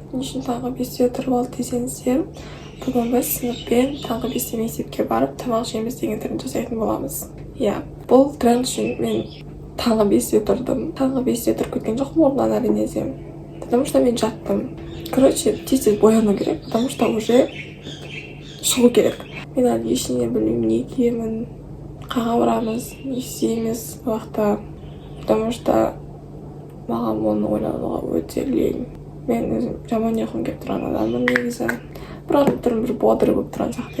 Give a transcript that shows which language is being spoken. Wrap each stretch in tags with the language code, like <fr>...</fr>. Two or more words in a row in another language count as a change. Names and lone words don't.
<kk>үшін таңғы 5-те тұрып алды десеңіздер, бүгін біз сыныппен таңғы 5-те мектепке барып тамақ жейміз деген тренд жасайтын боламыз. Бұл тренд үшін мен таңғы 5-те тұрдым. Таңғы 5-те тұрып кеткен жоқпын орнымнан әрине де.</kk> <ru>Потому что</ru> <kk>мен жаттым. Короче, тез бояну керек,</kk> <ru>потому что уже</ru> <kk>шығу керек. Мен әлі ештеңе білмеймін, не киемін, қаға барамыз, не істейміз уақытта.</kk> <ru>Потому что</ru> <kk>маған оны ойлануға өте лень. Мен өзім жаман ұйқым келіп тұрған адаммын негізі. Бірақ түрім бір бодыр болып тұрған сияқты.</kk>